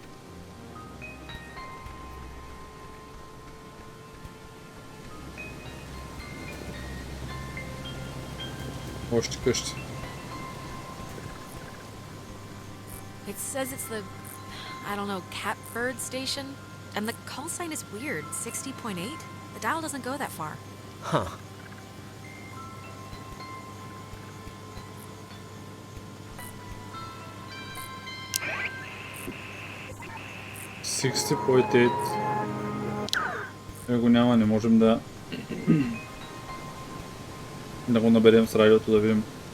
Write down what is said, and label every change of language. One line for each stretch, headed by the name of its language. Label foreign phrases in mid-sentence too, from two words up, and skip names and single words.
Bulgarian: Още къщи.
English: It says it's the, I don't know, Catbird station? And the call sign is weird, 60.8? The dial doesn't go that far. Huh.
Bulgarian: Го няма, не можем да да го наберем с радиото да видим.